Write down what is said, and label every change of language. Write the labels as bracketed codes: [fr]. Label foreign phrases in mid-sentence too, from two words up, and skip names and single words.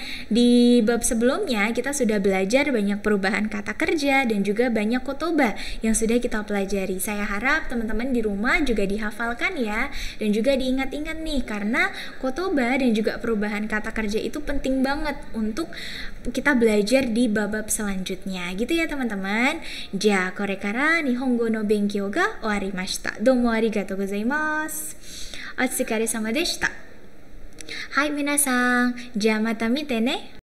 [id] Di bab sebelumnya kita sudah belajar banyak perubahan kata kerja dan juga banyak kotoba yang sudah kita pelajari. Saya harap teman-teman di rumah juga dihafalkan ya, dan juga diingat-ingat nih, karena kotoba dan juga perubahan kata kerja itu penting banget untuk kita belajar di bab selanjutnya gitu ya teman-teman. [ja] じゃ、これから日本語の勉強が終わりました. どうもありがとうございます。お疲れ様でした. はい皆さん、じゃまた見てね.